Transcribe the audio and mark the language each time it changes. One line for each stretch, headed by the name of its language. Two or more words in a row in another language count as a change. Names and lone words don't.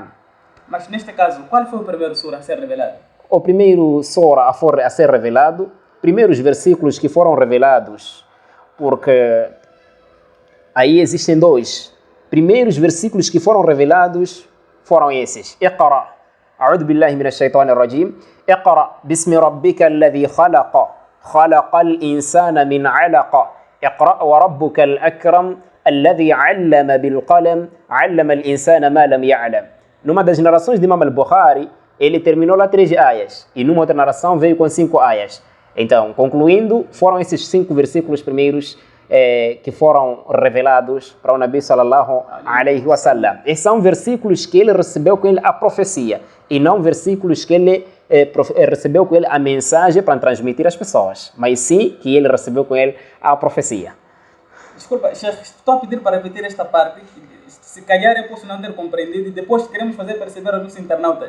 Portuguese: Mas neste caso, qual foi o primeiro sura a ser revelado? O primeiro sura a ser revelado, primeiros versículos que foram revelados, porque aí existem dois. Primeiros versículos que foram revelados foram esses. Iqra.
Arabic: أعوذ بالله من الشيطان الرجيم اقرأ باسم ربك الذي خلق خلق الإنسان من علق اقرأ وربك الأكرم الذي علم بالقلم علم الإنسان ما لم يعلم.
Portuguese: Numa das narrações de Imam al-Bukhari, ele terminou lá 3 ayas, e numa outra narração veio com 5 ayas. Então, concluindo, foram esses 5 versículos primeiros que foram revelados para o Nabi
Arabic: صلى الله عليه وسلم.
Portuguese: E são versículos que ele recebeu com ele a profecia, e não versículos que ele recebeu com ele a mensagem para transmitir às pessoas, mas sim que ele recebeu com ele a profecia. Desculpa, Sheikh, estou a pedir para repetir esta parte, se calhar eu posso não ter compreendido, e depois queremos fazer perceber aos nossos internautas.